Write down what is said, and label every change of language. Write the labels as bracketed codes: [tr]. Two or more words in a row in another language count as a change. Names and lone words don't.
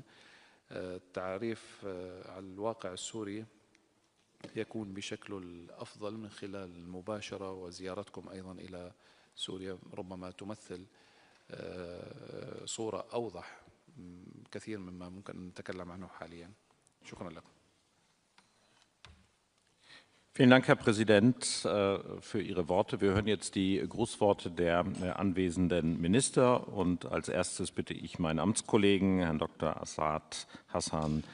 [ar] التعريف على الواقع السوري يكون بشكله الأفضل من خلال المباشرة، وزيارتكم أيضا إلى سوريا ربما تمثل صورة أوضح كثير مما ممكن أن نتكلم عنه حاليا. شكرا لكم. [de] Vielen Dank, Herr Präsident, für Ihre Worte. Wir hören jetzt die Grußworte der anwesenden Minister. Und als erstes bitte ich meinen Amtskollegen, Herrn Dr. Assad Hassan,